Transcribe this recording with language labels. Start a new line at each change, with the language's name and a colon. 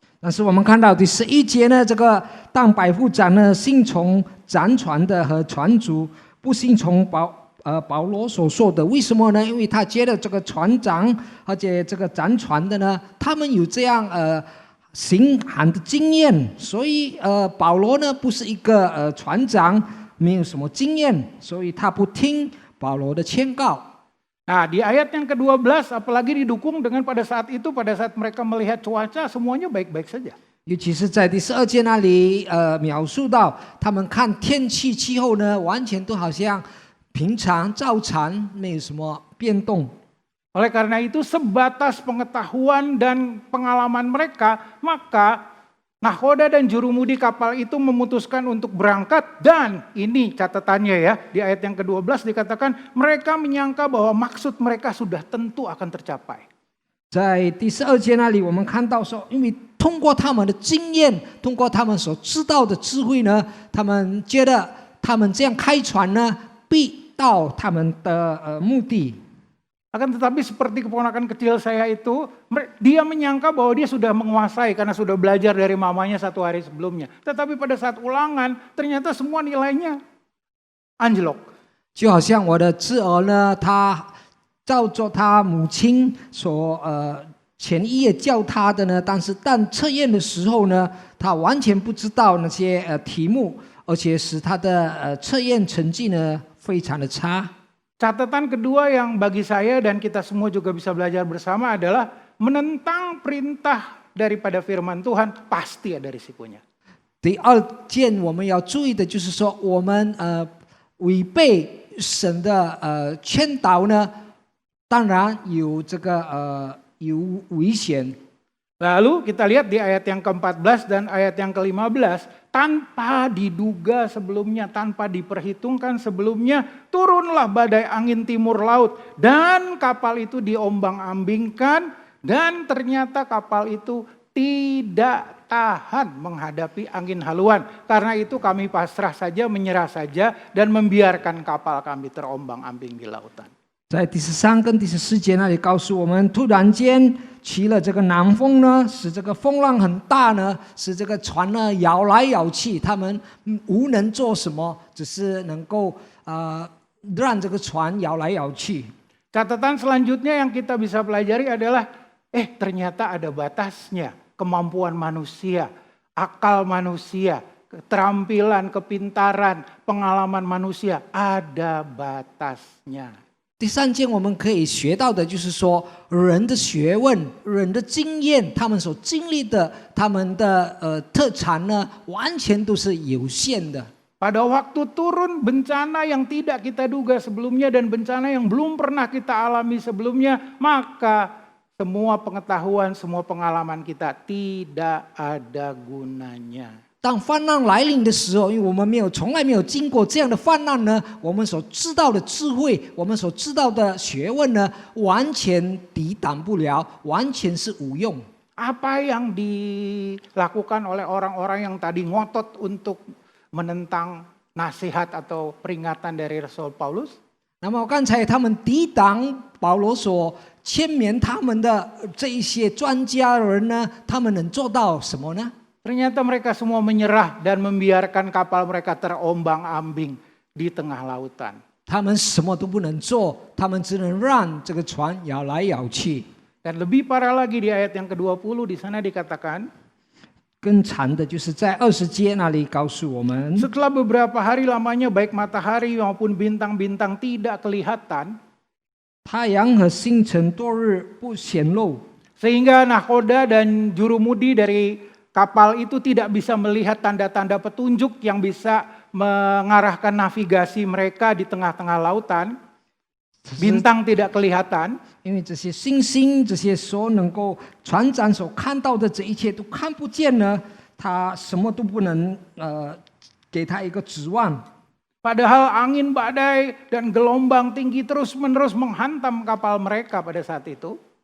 Chinese: 但是我们看到第11节呢，这个当百夫长呢，信从掌船的和船主，不信从保罗所说的。为什么呢？因为他觉得这个船长而且这个掌船的呢，他们有这样行航的经验，所以保罗呢不是一个船长，没有什么经验，所以他不听保罗的劝告。
Indonesian: Nah, di ayat yang ke-12 apalagi didukung dengan pada saat mereka melihat cuaca semuanya baik-baik saja.
Chinese: 尤其是在第12节那里，描述到他们看天气气候呢，完全都好像平常照常，没有什么变动。
Indonesian: Oleh karena itu sebatas pengetahuan dan pengalaman mereka, maka nahkoda dan jurumudi kapal itu memutuskan untuk berangkat dan ini catatannya ya, di ayat yang ke-12 dikatakan mereka menyangka bahwa maksud mereka sudah tentu akan tercapai.
Chinese: 在第12节那里，我们看到说，因为通过他们的经验，通过他们所知道的智慧呢，他们觉得他们这样开船呢，必到他们的目的。
Indonesian: Akan tetapi seperti keponakan kecil saya itu, dia menyangka bahwa dia sudah menguasai karena sudah belajar dari mamanya 1 hari sebelumnya. Tetapi pada saat ulangan, ternyata semua nilainya anjlok.
Chinese: 就好像我的侄儿呢，他照着他母亲所前一夜教他的呢，但是测验的时候呢，他完全不知道那些题目，而且使他的测验成绩呢非常的差。
Indonesian: Catatan kedua yang bagi saya dan kita semua juga bisa belajar bersama adalah menentang perintah daripada firman Tuhan pasti ada risikonya.
Chinese: 第二件我们要注意的就是说，我们违背神的劝导呢，当然有这个有危险。
Indonesian: Lalu kita lihat di ayat yang ke-14 dan ayat yang ke-15, tanpa diduga sebelumnya, tanpa diperhitungkan sebelumnya, turunlah badai angin timur laut dan kapal itu diombang-ambingkan dan ternyata kapal itu tidak tahan menghadapi angin haluan. Karena itu kami pasrah saja, menyerah saja dan membiarkan kapal kami terombang-ambing di lautan.
Chinese: 在第13跟第14节那里告诉我们，突然间起了这个南风呢，使这个风浪很大呢，使这个船呢摇来摇去，他们无能做什么，只是能够让这个船摇来摇去。
Indonesian: Catatan selanjutnya yang kita bisa pelajari adalah, ternyata ada batasnya kemampuan manusia, akal manusia, keterampilan, kepintaran, pengalaman manusia, ada batasnya.
Chinese: 第3件我们可以学到的就是说，人的学问、人的经验，他们所经历的、他们的特长呢，完全都是有限的。
Indonesian: Pada waktu turun bencana yang tidak kita duga sebelumnya dan bencana yang belum pernah kita alami sebelumnya, maka semua pengetahuan, semua pengalaman kita tidak ada gunanya.
Chinese: 当泛滥来临的时候，因为我们从来没有经过这样的泛滥呢，我们所知道的智慧，我们所知道的学问呢，完全抵挡不了，完全是无用。
Indonesian: Apa yang dilakukan oleh orang-orang yang tadi ngotot untuk menentang nasihat atau peringatan dari Rasul Paulus?
Chinese: 那么刚才他们抵挡保罗所签名他们的这一些专家人呢，他们能做到什么呢？
Indonesian: Ternyata mereka semua menyerah dan membiarkan kapal mereka terombang-ambing di tengah lautan.
Chinese: 他们什么都不能做，他们只能让这个船摇来摇去。
Indonesian: Dan lebih parah lagi di ayat yang ke-20 di sana dikatakan,
Chinese: 更惨的就是在20节那里告诉我们，
Indonesian: setelah beberapa hari lamanya baik matahari maupun bintang-bintang tidak kelihatan,
Chinese: 太阳和星辰多日不显露，
Indonesian: sehingga nahkoda dan jurumudi dari kapal itu tidak bisa melihat tanda-tanda petunjuk yang bisa mengarahkan navigasi mereka di tengah-tengah lautan. Bintang tidak kelihatan.
Chinese: 因为这些星星，这些所能够船长所看到的这一切都看不见呢，他什么都不能给他一个指望。
Indonesian: Padahal angin badai dan gelombang tinggi terus-menerus menghantam kapal mereka pada saat itu.